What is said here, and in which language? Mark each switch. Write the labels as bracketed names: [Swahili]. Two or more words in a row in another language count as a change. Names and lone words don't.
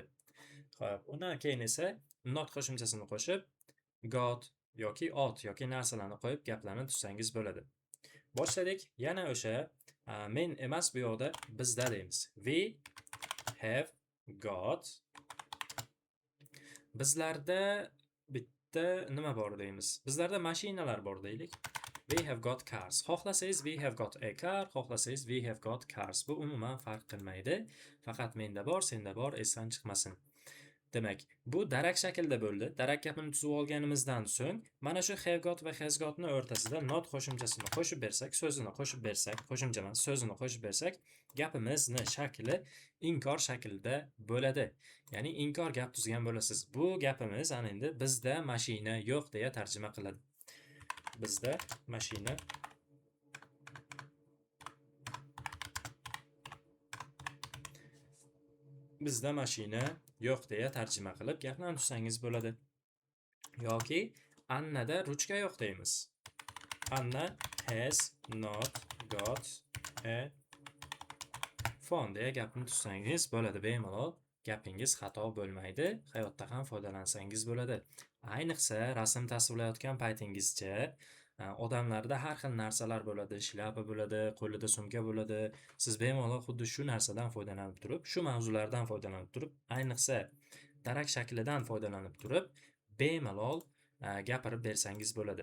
[Uzbek] Xo'p, undan keyin esa not qo'shimchasini qo'shib got yoki ot yoki narsalarni qo'yib gaplarni tuzsangiz bo'ladi. Boshladik. Yana o'sha men emas, bu yoqda bizda deymiz. [English] We have got. [Uzbek] Bizlarda bitta nima bor deymiz? Bizlarda mashinalar bor deylik. [English] We have got cars. Xohlasangiz we have got a car, xohlasangiz we have got cars. [Uzbek] Bu umuman farq qilmaydi. Faqat menda bor, senda bor, esdan chiqmasin. Demak, bu darak shaklda bo'ldi. Darak gapini tuzib olganimizdan so'ng, mana shu [English] have got [Uzbek] va [English] has gotni [Uzbek] o'rtasida not qo'shimchasini qo'shib bersak, so'zini qo'shib bersak, qo'shimcha emas, so'zini qo'shib bersak, gapimizni shakli inkor shaklida bo'ladi. Ya'ni inkor gap tuzgan bo'lasiz. Bu gapimiz ana endi bizda mashina yo'q deya tarjima qiladi. Bizda mashina yo'q deya tarjima qilib gapni tuzsangiz bo'ladi. Yoki Annada ruchka yo'q deymiz. [English] Anna has not got a phone [Uzbek] deya gapni tuzsangiz bo'ladi. Bemalol gapingiz xato bo'lmaydi. Hayotda ham foydalansangiz bo'ladi. Ayniqsa rasm tasvirlayotgan paytingizcha odamlarda har xil narsalar bo'ladi, shlyapa bo'ladi, qo'lida sumka bo'ladi. Siz bemalol xuddi shu narsadan foydalanib turib, shu mavzulardan foydalanib turib, ayniqsa darak shaklidan foydalanib turib, bemalol gapirib bersangiz bo'ladi.